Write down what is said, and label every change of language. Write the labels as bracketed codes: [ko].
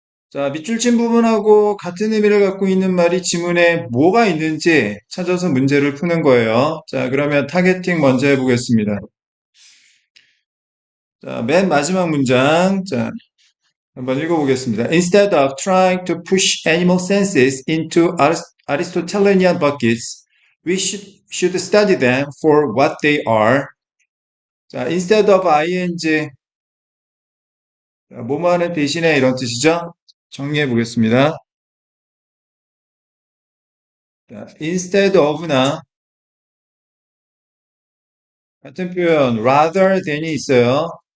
[ko] 자, 밑줄친 부분하고 같은 의미를 갖고 있는 말이 지문에 뭐가 있는지 찾아서 문제를 푸는 거예요. 자, 그러면 타겟팅 먼저 해보겠습니다. 자, 맨 마지막 문장. 자, 한번 읽어보겠습니다. [en] Instead of trying to push animal senses into Aristotelian buckets, we should study them for what they are. [ko] 자, [en] instead of ing, [ko] 뭐뭐하는 대신에 이런 뜻이죠? 정리해 보겠습니다. 자, [en] instead of [ko] 나 같은 표현 [en] rather than [ko] 이 있어요.